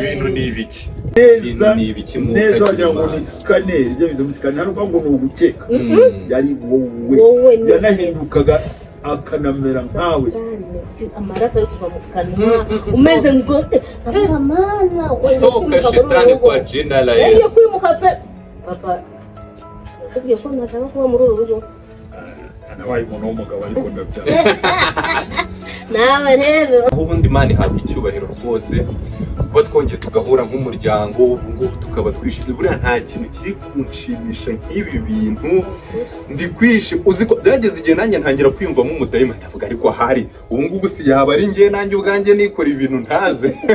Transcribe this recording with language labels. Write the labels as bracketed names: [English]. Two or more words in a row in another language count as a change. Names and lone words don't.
[Kinyarwanda] ibintu ni ibiki neza wagira ngo ni sikaneri ibyo bizo musikaneri ariko ngo ni ugukeka yari wowe yanahindukaga akanamera nkawe amaraso ari kuva mu kanwa umeze ngo avuga mana [Swahili] toka shetani kwa jina la Yesu [Kinyarwanda] kwimuka pe papa ubwiye ko nashaka kuba muri uru rugo nabaye umuntu w'umugabo ariko ndabyara nawe rero aho ubundi Imana ihabwa icyubahiro rwose kuba twongeye tugahura nk'umuryango ubu tukaba twishimye buriya nta kintu kiri kunshimisha nk'ibi bintu ndi kwishima uzi ko byageze igihe nanjye ntangira kwiyumvamo umudayimoni ndavuga ariko ahari ubu ngubu si yaba ari njye nanjye ubwanjye nikora ibintu ntaze